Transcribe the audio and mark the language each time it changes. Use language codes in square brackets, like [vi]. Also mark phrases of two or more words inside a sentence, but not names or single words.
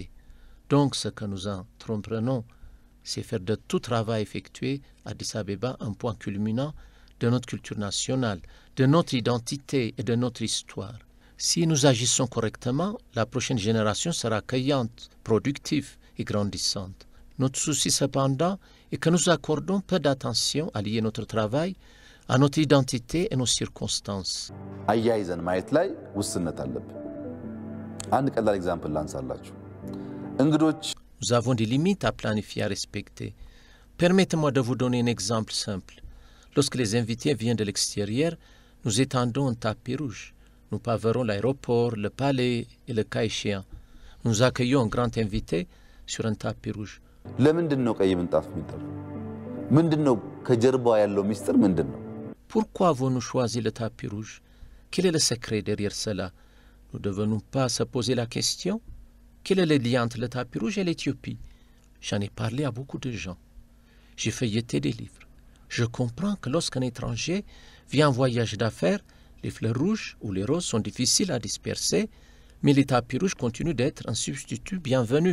[fr] Donc, ce que nous entreprenons, c'est faire de tout travail effectué à Addis Abeba un point culminant de notre culture nationale, de notre identité et de notre histoire. Si nous agissons correctement, la prochaine génération sera accueillante, productive et grandissante. Notre souci cependant est que nous accordons peu d'attention à lier notre travail à notre identité et nos circonstances. [am] አያይዘን ማየት ላይ ውስንነት አለብን። አንድ ቀላል ኤግዛምፕል ላንሳላችሁ። እንግዶች [fr] Nous avons des limites à planifier, à respecter. Permettez-moi de vous donner un exemple simple. Lorsque les invités viennent de l'extérieur, nous étendons un tapis rouge. Nous paverons l'aéroport, le palais et le cas échéant. Nous accueillons un grand invité sur un tapis rouge. [am] ለምንድን ነው ቀይ ምንጣፍ የሚጠራው? ምንድን ነው ከጀርባው ያለው ሚስጥር ምንድን ነው? [fr] Pourquoi avons-nous choisi le tapis rouge? Quel est le secret derrière cela? Nous ne devons pas se poser la question. Quel est le lien entre le tapis rouge et l'Éthiopie? J'en ai parlé à beaucoup de gens. J'ai feuilleté des livres. Je comprends que lorsqu'un étranger vient en voyage d'affaires, les fleurs rouges ou les roses sont difficiles à disperser, mais les tapis rouges continuent d'être un substitut bienvenu.